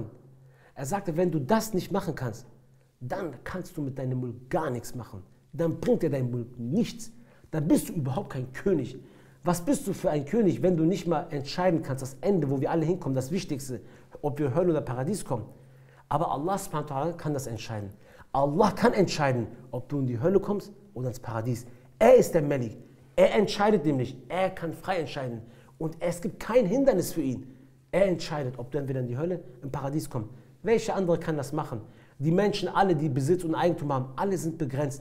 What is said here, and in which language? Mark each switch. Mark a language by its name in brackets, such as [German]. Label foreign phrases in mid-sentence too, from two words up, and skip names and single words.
[German] Er sagte, wenn du das nicht machen kannst, dann kannst du mit deinem Mulk gar nichts machen. Dann bringt dir dein Mulk nichts. Dann bist du überhaupt kein König. Was bist du für ein König, wenn du nicht mal entscheiden kannst, das Ende, wo wir alle hinkommen, das Wichtigste, ob wir Hölle oder Paradies kommen. Aber Allah [Arabic] سبحانه وتعالى [German] kann das entscheiden. Allah kann entscheiden, ob du in die Hölle kommst oder ins Paradies. Er ist der Malik. Er entscheidet nämlich. Er kann frei entscheiden. Und es gibt kein Hindernis für ihn. Er entscheidet, ob du entweder in die Hölle, im Paradies kommst. Welcher andere kann das machen? Die Menschen, alle, die Besitz und Eigentum haben, alle sind begrenzt.